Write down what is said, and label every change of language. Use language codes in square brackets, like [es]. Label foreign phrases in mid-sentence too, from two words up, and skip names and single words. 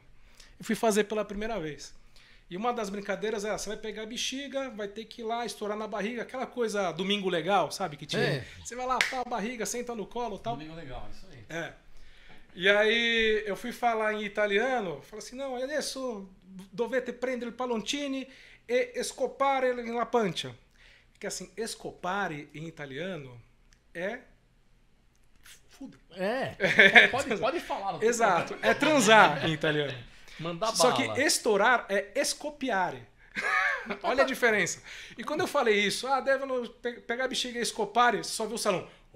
[pt] Eu fui fazer pela primeira vez. E uma das brincadeiras era, você vai pegar a bexiga, vai ter que ir lá, estourar na barriga, aquela coisa domingo legal, sabe? Que tinha. Você vai lá, tá a barriga, senta no colo e tal. Domingo legal, isso aí. E aí eu fui falar em italiano, falei assim, não, [it] adesso dovete prendere il palloncini e scopare la pancia. [pt] Porque assim, scopare em italiano é... Pode falar. Não Exato, é transar em italiano. Mandar Só bala. que estourar é escopiare. Olha a diferença. E quando eu falei isso, devono pegar a bexiga e escopare, você só viu o salão.